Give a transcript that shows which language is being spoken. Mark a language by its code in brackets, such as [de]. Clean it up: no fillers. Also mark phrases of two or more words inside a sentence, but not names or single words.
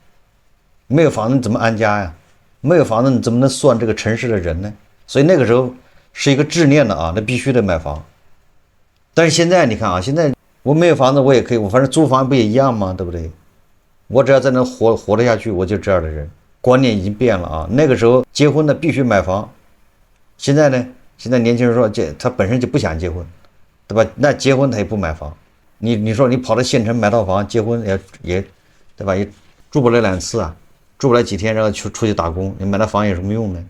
[zh] 沒有房子你怎麼安家呀？沒有房子你怎麼能算這個城市的人呢？所以那個時候是一個執念的啊，那必須得買房。但是現在你看啊，現在我沒有房子我也可以，我反正租房不也一樣嗎？對不對？我只要在那活得下去，我就這樣的人。觀念已經變了啊，那個時候結婚的必須買房，現在呢？現在年輕人說他本身就不想結婚，對吧？那結婚他也不買房，你說你跑到縣城買套房結婚也對吧？也住不了2次啊，住不了幾天，然後出去打工，你買那房有什麼用呢？